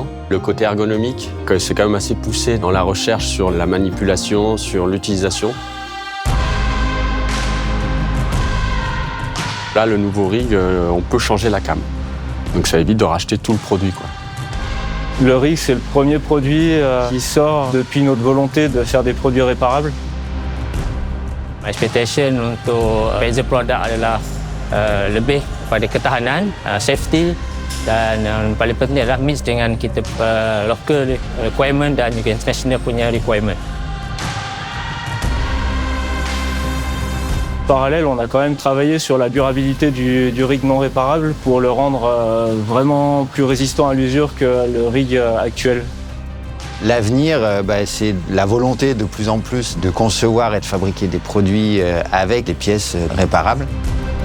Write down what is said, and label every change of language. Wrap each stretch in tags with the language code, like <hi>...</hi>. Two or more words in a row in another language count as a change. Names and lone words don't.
<fr>Le côté ergonomique, c'est quand même assez poussé dans la recherche sur la manipulation, sur l'utilisation. Là, le nouveau rig, on peut changer la cam. Donc ça évite de racheter tout le produit, quoi. Le rig, c'est le premier produit qui sort depuis notre volonté de faire des produits réparables.</fr> <ms>Expectation untuk Petzl produk adalah lebih pada ketahanan, safety dan yang paling penting adalah mix dengan kita</ms> <en>local requirement</en> <ms>dan juga international punya requirement.</ms> <fr>En parallèle, on a quand même travaillé sur la durabilité du rig non réparable pour le rendre vraiment plus résistant à l'usure que le rig actuel. L'avenir, c'est la volonté de plus en plus de concevoir et de fabriquer des produits avec des pièces réparables.</fr>